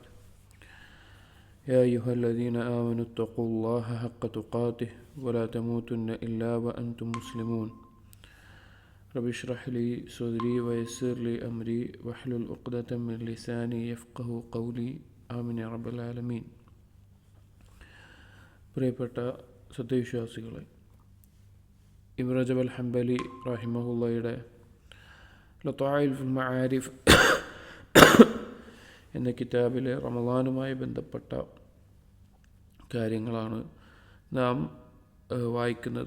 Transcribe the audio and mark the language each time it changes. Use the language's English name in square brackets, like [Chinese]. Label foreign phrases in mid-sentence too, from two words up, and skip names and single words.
[Arabic] يا أيها الذين آمنوا اتقوا الله حق تقاته ولا تموتن إلا وأنتم مسلمون. رب اشرح لي صدري ويسر لي أمري واحلل عقدة من لساني يفقهوا قولي آمين يا رب العالمين. [Malayalam] പ്രിയപ്പെട്ട സത്യവിശ്വാസികളെ, ഇബ്ൻ റജബ് അൽ ഹംബലി റഹിമഹുള്ളയുടെ ലത്വായിഫുൽ മആരിഫ് എന്ന കിതാബിലെ റമളാനുമായി ബന്ധപ്പെട്ട കാര്യങ്ങളാണ് നാം വായിക്കുന്നത്.